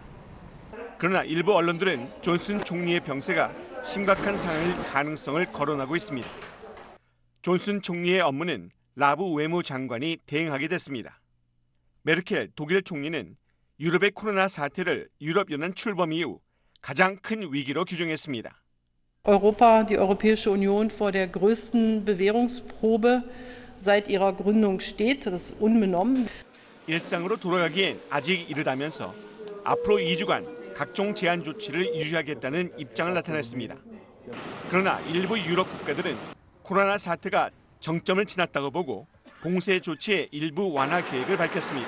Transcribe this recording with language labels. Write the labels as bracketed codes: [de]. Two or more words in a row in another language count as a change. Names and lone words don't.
[ko] 그러나 일부 언론들은 존슨 총리의 병세가 심각한 상황일 가능성을 거론하고 있습니다. 존슨 총리의 업무는 라브 외무장관이 대행하게 됐습니다. 메르켈 독일 총리는 유럽의 코로나 사태를 유럽연합 출범 이후 가장 큰 위기로 규정했습니다. [de] Europa, die Europäische Union vor der größten Bewährungsprobe seit ihrer Gründung steht. Das ist unbenommen. [ko] 일상으로 돌아가기엔 아직 이르다면서 앞으로 2주간 각종 제한 조치를 유지하겠다는 입장을 나타냈습니다. 그러나 일부 유럽 국가들은 코로나 사태가 정점을 지났다고 보고 봉쇄 조치의 일부 완화 계획을 밝혔습니다.